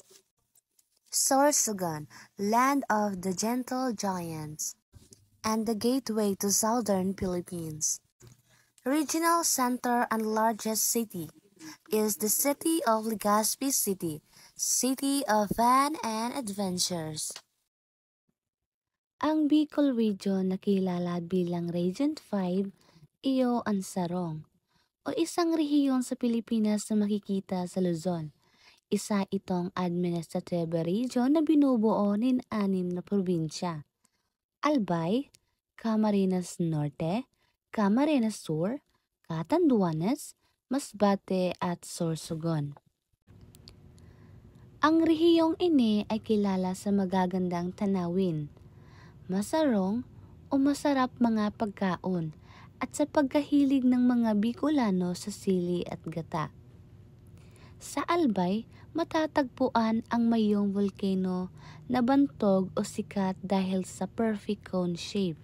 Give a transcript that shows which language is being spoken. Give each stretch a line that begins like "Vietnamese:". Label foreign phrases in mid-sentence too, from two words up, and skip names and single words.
English: Sorsogon, land of the gentle giants, and the gateway to southern Philippines. Regional center and largest city is the city of Legazpi City, city of fun and adventures.
Filipino: Ang Bicol Region na kilala bilang Region 5, iyo ang Sarong, o isang rehiyon sa Pilipinas na makikita sa Luzon. Isa itong
English: administrative region
Filipino: na binubuo ng 6 na probinsya: Albay, Camarines Norte, Camarines Sur, Catanduanes, Masbate at Sorsogon. Ang rehiyong ini ay kilala sa magagandang tanawin, masarong o masarap mga pagkaon, at sa pagkahilig ng mga Bicolano sa sili at gata. Sa Albay, matatagpuan ang Mayong volcano na bantog o sikat dahil sa
English: perfect cone shape.